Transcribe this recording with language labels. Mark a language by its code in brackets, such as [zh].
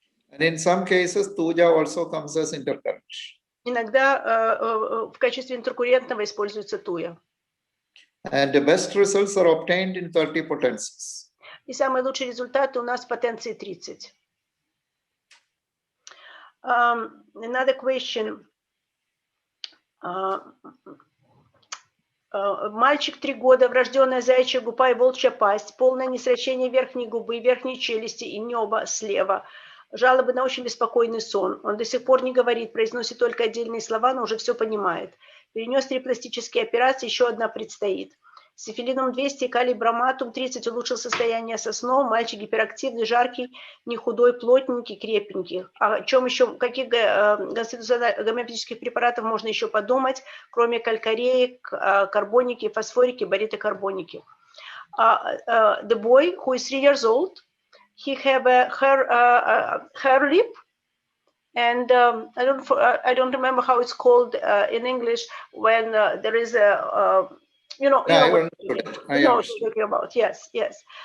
[en] And in some cases, tuja also comes as intercurrent. [ru] Иногда в качестве интеркуррентного используется туя. [en] And the best results are obtained in 30 potencies. [ru] И самый лучший результат у нас в потенции 30. [en] Another question. [ru] Мальчик 3 года, врожденная заячья губа и волчья пасть, полное несращение верхней губы, верхней челюсти и неба слева. Жалобы на очень беспокойный сон. Он до сих пор не говорит, произносит только отдельные слова, но уже все понимает. Перенес 3 пластические операции, еще одна предстоит. Сифилином 200, калий броматум 30 улучшил состояние со сном. Мальчик гиперактивный, жаркий, не худой, плотненький, крепенький. О чем еще, каких гомеопатических препаратов можно еще подумать, кроме калькареи, карбоники, фосфорики, баритокарбоники. [en] The boy who is 3 years old, he have a hair lip, and I don't remember how it's called in English when there is a you know what I'm talking about. Yes.